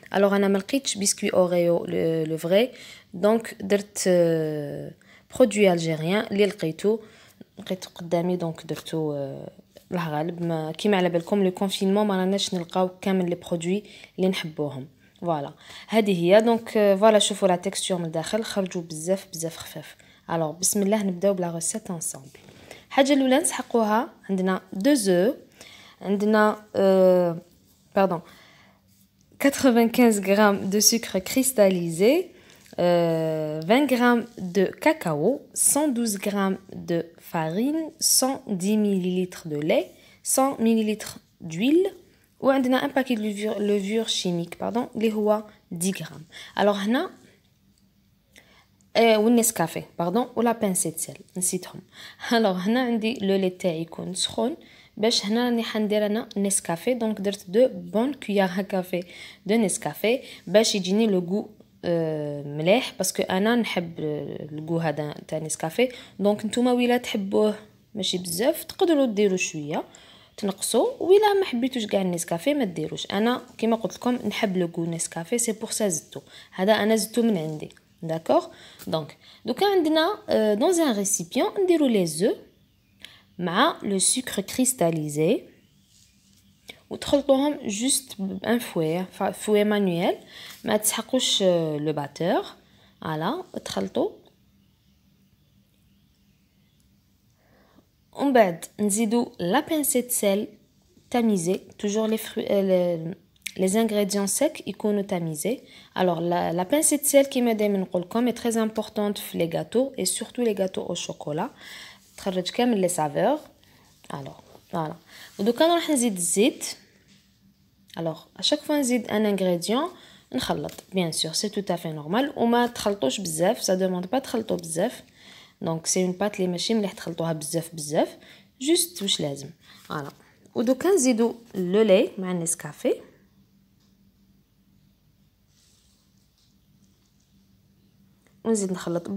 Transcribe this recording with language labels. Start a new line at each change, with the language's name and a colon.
Arabic: الوغ انا ما لقيتش بسكوي اوريو لو فري دونك درت برودوي الجيريان اللي لقيتو قدامي دونك درتو. الله غالب ما كيما على بالكم لو كونفينمون ما راناش نلقاو كامل لي برودوي اللي نحبوهم. فوالا هذه هي دونك فوالا شوفوا لا تكستور من الداخل خرجوا بزاف خفاف. الوغ بسم الله نبداو بلا ريسيت انصامبل. الحاجه الاولى نسحقوها عندنا 2 زو عندنا
French: pardon 95 grammes de sucre cristallisé, 20 grammes de cacao, 112 grammes de farine, 110 ml de lait, 100 ml d'huile ou un paquet de levure chimique pardon
Arabic: اللي هو
French: 10 grammes.
Arabic: alors هنا والنسكافيه باردون ولا بانسيت سيل نسيتهم. alors هنا عندي لو لي تاعي يكون سخون باش هنا راني حندير انا نسكافيه دونك درت 2 بون كويار كافي دو نسكافيه باش يجيني لو غو مليح باسكو انا نحب الغو هذا تاع نسكافيه. دونك نتوما ويلا تحبوه ماشي بزاف تقدروا ديروا شويه تنقصوا ويلا ما حبيتوش كاع النسكافيه ما ديروش. انا كيما قلت لكم نحب لو غو نسكافيه سي بور سا زدتو هذا انا زدتو من عندي. داكوغ دونك دوكا عندنا دون ان ريسيبيون نديروا لي زو مع لو سكر كريستاليزي وتخلطوهم جوست بان فوي مانويل ما تسحقوش لو باتور. فوالا تخلطوا ومن بعد نزيدو لا بانسيت سيل تاميزي توجور لي فري
French: les ingrédients secs
Arabic: يكونوا تاميزي.
French: alors la pincée de sel
Arabic: كيما دائما نقولكم
French: est très importante في les gâteaux et surtout les gâteaux au chocolat
Arabic: تخرج كامل لي سافور.
French: alors voilà
Arabic: ودوكا راح نزيد الزيت.
French: alors à chaque fois
Arabic: نزيد ان
French: ingrédient
Arabic: نخلط
French: bien sûr c'est tout à fait normal
Arabic: وما تخلطوش بزاف
French: ça demande pas
Arabic: تخلطوا بزاف
French: donc c'est une pâte
Arabic: اللي ماشي مليح تخلطوها بزاف
French: juste
Arabic: واش لازم. voilà ودوكا نزيدو لو لي مع النسكافيه ونزيد نخلط.